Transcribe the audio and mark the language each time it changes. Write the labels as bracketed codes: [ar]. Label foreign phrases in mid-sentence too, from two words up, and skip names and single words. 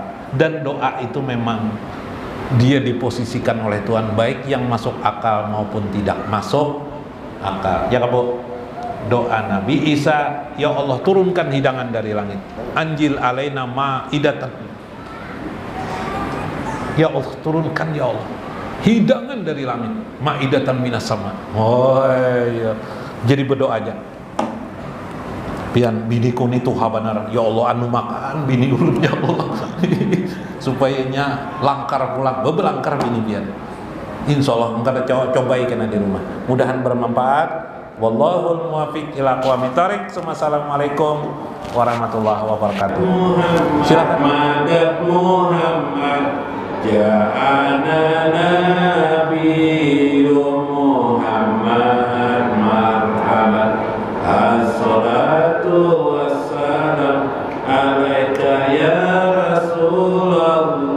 [id] Dan doa itu memang dia diposisikan oleh Tuhan baik yang masuk akal maupun tidak masuk akal. Ya Bu, doa Nabi Isa, [ar] يا الله [id] turunkan hidangan dari langit. [ar] أنزل علينا مائدة. يا الله [id] turunkan [ar] يا الله [id] hidangan dari langit. [ar] مائدة من السماء. [id] Oh iya. Jadi berdoa aja. [bjn] Pian biniku nih tuh benar. [ar] يا الله [bjn] anu makan bini ulun [ar] يا الله. [bjn] Supayanya langkar pulang. Belangkar bini pian. [ar] إن شاء الله [id] engkau cobai kena di rumah. Mudahan bermanfaat. [ar] والله الموفق إلى أقوم الطريق. السلام عليكم ورحمة الله وبركاته. [id] Silakan. [ar] محمد جاءنا نبي محمد مرحبا. الصلاة والسلام عليك يا رسول الله.